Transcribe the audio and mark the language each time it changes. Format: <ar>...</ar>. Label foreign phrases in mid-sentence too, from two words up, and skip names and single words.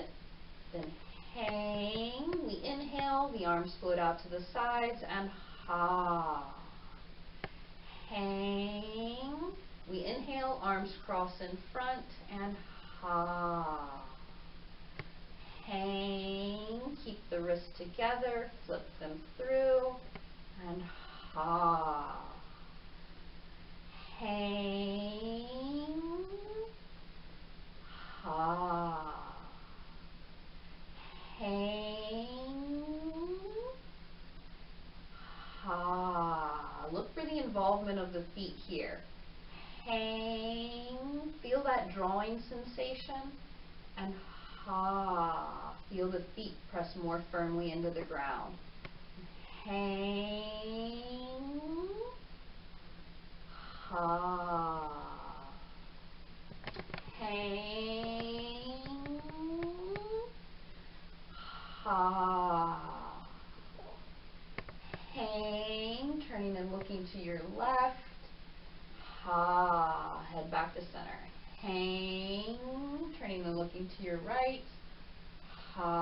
<en>Then hang, we inhale, the arms float out to the sides, and ha. Hang, we inhale, arms cross in front, and ha. Hang, keep the wrists together, flip them through, and ha. Hang, ha. Hang, ha. Look for the involvement of the feet here. Hang, feel that drawing sensation, and ha. Feel the feet press more firmly into the ground. Hang, ha. Hang, ha. Hang, turning and looking to your left. Ha. Head back to center. Hang, turning and looking to your right.</en>